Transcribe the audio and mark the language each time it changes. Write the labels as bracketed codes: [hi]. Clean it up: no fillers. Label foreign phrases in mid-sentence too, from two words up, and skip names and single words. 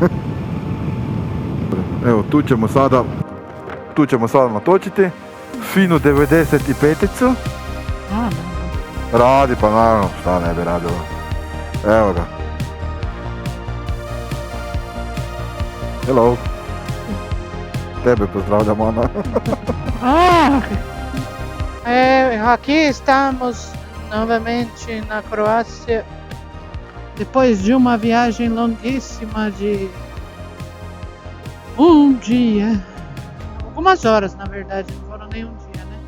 [hr] Evo, tu ćemo sada natočiti. Finu 95-icu. Radi, pa naravno, šta ne bi radilo. Evo ga. Hello. Tebe pozdravljam, Ana. [pt] Aqui estamos novamente na Croácia, depois de uma viagem longuíssima de um dia, algumas horas na verdade, não foram nem um dia, né?